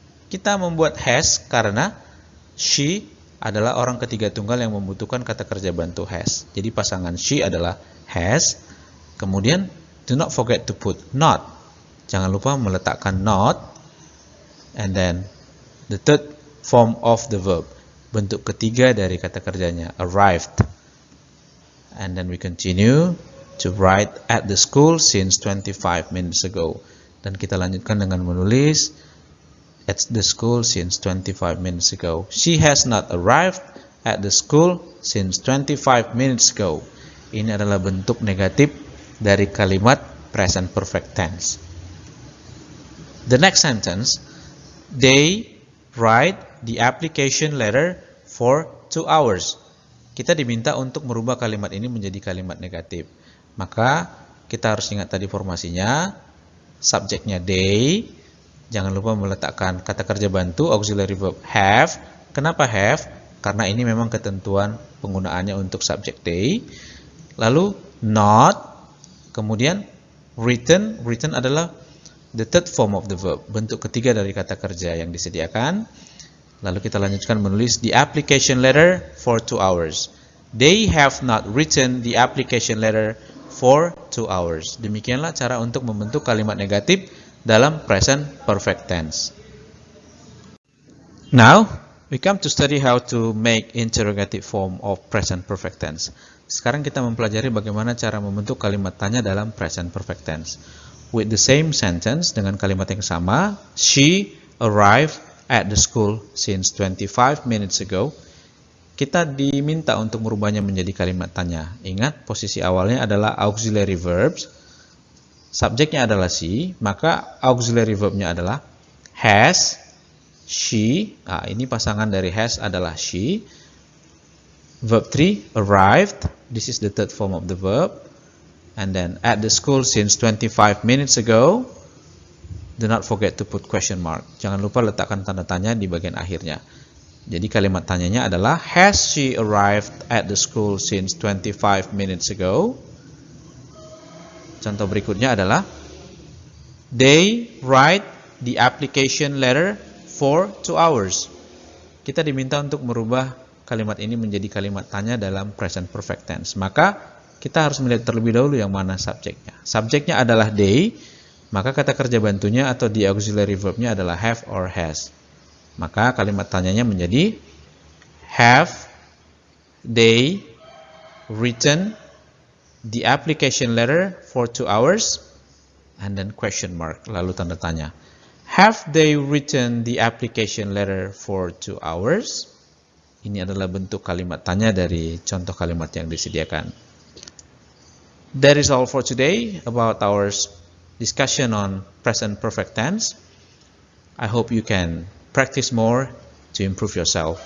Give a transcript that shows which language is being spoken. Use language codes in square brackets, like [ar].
[id] Kita membuat has karena she adalah orang ketiga tunggal yang membutuhkan kata kerja bantu has. Jadi pasangan she adalah has. [en] Kemudian do not forget to put not. [id] Jangan lupa meletakkan [en] not. And then the third form of the verb, [id] bentuk ketiga dari kata kerjanya, [en] arrived. And then we continue to write at the school since 25 minutes ago. [id] Dan kita lanjutkan dengan menulis [en] at the school since 25 minutes ago. She has not arrived at the school since 25 minutes ago. [id] Ini adalah bentuk negatif dari kalimat present perfect tense. [en] The next sentence, they write the application letter for 2 hours. [id] Kita diminta untuk merubah kalimat ini menjadi kalimat negatif. Maka kita harus ingat tadi formasinya. Subjeknya they. Jangan lupa meletakkan kata kerja bantu auxiliary verb have. Kenapa have? Karena ini memang ketentuan penggunaannya untuk subjek they. Lalu not. Kemudian written adalah [en] the third form of the verb, [id] bentuk ketiga dari kata kerja yang disediakan. Lalu kita lanjutkan menulis [en] the application letter for 2 hours. They have not written the application letter for 2 hours. [id] Demikianlah cara untuk membentuk kalimat negatif dalam present perfect tense. [en] Now, we come to study how to make interrogative form of present perfect tense. [id] Sekarang kita mempelajari bagaimana cara membentuk kalimat tanya dalam present perfect tense. [en] With the same sentence, [id] dengan kalimat yang sama, [en] she arrived at the school since 25 minutes ago. [id] Kita diminta untuk merubahnya menjadi kalimat tanya. Ingat, posisi awalnya adalah auxiliary verbs. Subjeknya adalah she, maka auxiliary verbnya adalah has, she. Nah, ini pasangan dari has adalah she. [en] Verb 3, arrived. This is the third form of the verb. And then at the school since 25 minutes ago. Do not forget to put question mark. [id] Jangan lupa letakkan tanda tanya di bagian akhirnya. Jadi kalimat tanyanya adalah, [en] has she arrived at the school since 25 minutes ago? [id] Contoh berikutnya adalah, [en] they write the application letter for 2 hours. [id] Kita diminta untuk merubah kalimat ini menjadi kalimat tanya dalam present perfect tense. Maka kita harus melihat terlebih dahulu yang mana subjeknya. Subjeknya adalah they, maka kata kerja bantunya atau the auxiliary verbnya adalah have or has. Maka kalimat tanyanya menjadi, [en] have they written the application letter for 2 hours? And then question mark, [id] lalu tanda tanya. [en] Have they written the application letter for 2 hours? [id] Ini adalah bentuk kalimat tanya dari contoh kalimat yang disediakan. [en] That is all for today about our discussion on present perfect tense. I hope you can practice more to improve yourself.